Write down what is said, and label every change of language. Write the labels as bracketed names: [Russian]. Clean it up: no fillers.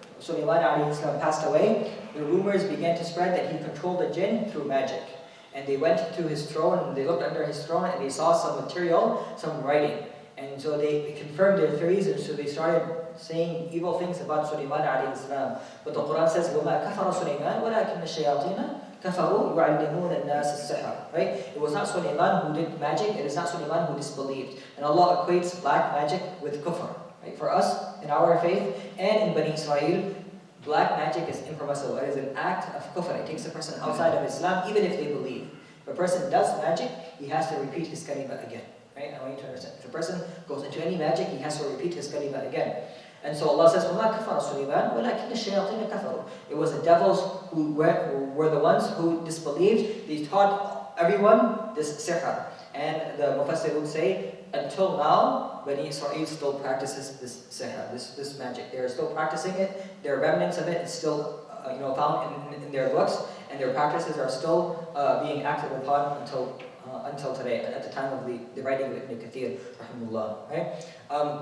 [English] Sulaiman alayhi salam passed away, the rumors began to spread that he controlled the jinn through magic. And they went to his throne, and they looked under his throne, and they saw some material, some writing. And so they confirmed their theories, and so they started saying evil things about Sulaiman alayhi salam. But the Quran says, [Arabic] وَمَا كَفَرَ سُلَيْمَانَ وَلَكِنَّ الشَّيَاطِينَ كَفَرُوا يُعَلِّمُونَ النَّاسَ السِّحْرَ. [English] Right? It was not Sulaiman who did magic, it is not Sulaiman who disbelieved. And Allah equates black magic with kufr. Right? For us, in our faith, and in Bani Israel, black magic is impermissible. It is an act of kufr. It takes a person outside of Islam, even if they believe. If a person does magic, he has to repeat his kalima again. Right? I want you to understand. If a person goes into any magic, he has to repeat his kalima again. And so Allah says, [Arabic] وَمَا كَفَرَ سُلَيْمَانَ وَلَكِنَّ الشَّيَاطِينَ كَفَرُوا. [English] It was the devils who were the ones who disbelieved. They taught everyone this sihr. And the Mufassir would say, until now, Bani Israel still practices this sihr, this magic. They are still practicing it. There are remnants of it. It's still found in their books, and their practices are still being acted upon until today, at the time of the writing of Ibn Kathir, rahimahullah. Right?